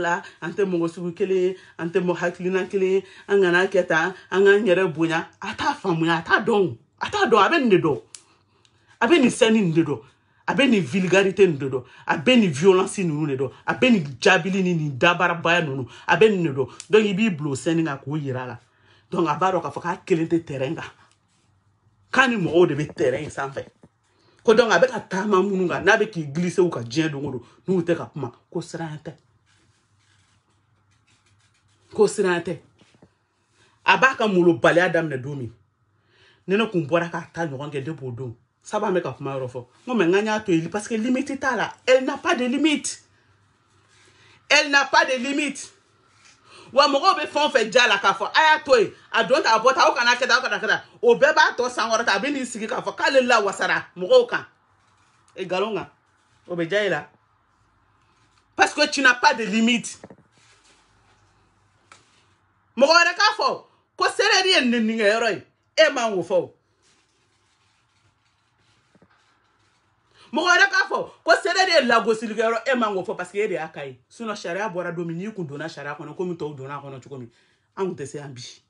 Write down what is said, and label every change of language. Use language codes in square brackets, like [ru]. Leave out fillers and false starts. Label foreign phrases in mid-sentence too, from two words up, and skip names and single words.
[bm] la an tɛ mɔgɔ sugu kelen ye an tɛ mɔgɔ hakilina kelen ye an kana kɛ tan an k'an yɛrɛ bonya a t'a faamuya a t'a dɔn a bɛ nin de dɔn a bɛ nin scène nin de dɔn a bɛ nin vulgarité nin de dɔn a bɛ nin violence ninnu de dɔn a bɛ nin jaabili ni nin dabarabaya ninnu a bɛ nin de dɔn donc i b'i bila o scène kan k'o yira a la donc a b'a dɔn k'a fɔ k'a kelen tɛ terrain kan k'a ni mɔgɔw de bɛ terrain in sanfɛ ko donc a bɛ ka taama minnu kan n'a bɛ k'i glisser u ka diɲɛ don o don n'u tɛ ka kuma ko siran tɛ a b'a ka molobaliya daminɛ don min ni ne kun bɔra k'a ta ɲɔgɔn kɛ depuis o don sabu an bɛ ka kuma yɔrɔ fɔ n ko mais n k'an y'a to yen [fr] parce que [bm] limite t'a la [fr] elle n'a pas de limite [bm] wa mɔgɔw bɛ fɛn o fɛn diya la k'a fɔ a y'a to yen a don ta a bɔ ta aw kana kɛ tan o bɛɛ b'a tɔ san wɛrɛ ta a bɛ n'i sigi k'a fɔ k'ale la wasara mɔgɔw kan nkalon kan o bɛ diya i la [fr] parce que tu n'as pas de limite [bm] mɔgɔ wɛrɛ k'a fɔ ko CDR ye neninkɛyɔrɔ ye e man k'o fɔ mɔgɔ wɛrɛ k'a fɔ ko CDR ye lagosilikɛyɔrɔ e man k'o fɔ [fr] parce que [bm] e de y'a ka ye sinon sariya bɔra don min n'i kun donna sariya kɔnɔ komi tɔw donna a kɔnɔ cogo min an kun tɛ se yan bi